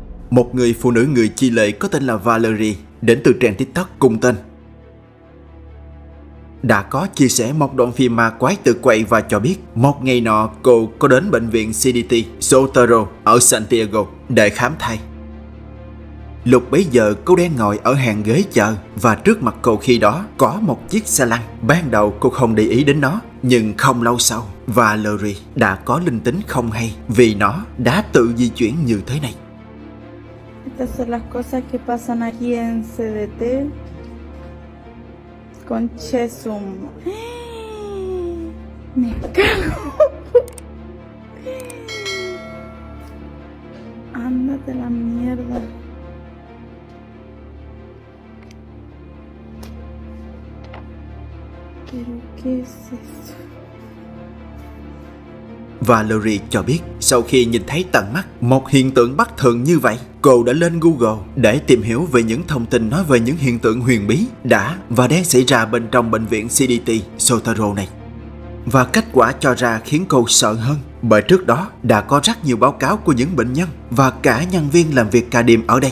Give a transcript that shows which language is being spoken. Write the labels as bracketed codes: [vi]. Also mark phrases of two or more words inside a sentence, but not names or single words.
[vi] một người phụ nữ người Chile có tên là Valerie, đến từ trang TikTok cùng tên, đã có chia sẻ một đoạn phim ma quái tự quay và cho biết một ngày nọ cô có đến bệnh viện CDT Sotero ở Santiago để khám thai. Lúc bấy giờ cô đang ngồi ở hàng ghế chờ và trước mặt cô khi đó có một chiếc xe lăn. Ban đầu cô không để ý đến nó, nhưng không lâu sau Valerie đã có linh tính không hay vì nó đã tự di chuyển như thế này. [es] Estas son las cosas que pasan aquí en CDT. Conche sum. Me cago. Ándate la mierda. Pero qué es eso? [vi] Valerie cho biết sau khi nhìn thấy tận mắt một hiện tượng bất thường như vậy, cô đã lên Google để tìm hiểu về những thông tin nói về những hiện tượng huyền bí đã và đang xảy ra bên trong bệnh viện CDT Sotero này. Và kết quả cho ra khiến cô sợ hơn, bởi trước đó đã có rất nhiều báo cáo của những bệnh nhân và cả nhân viên làm việc ca đêm ở đây.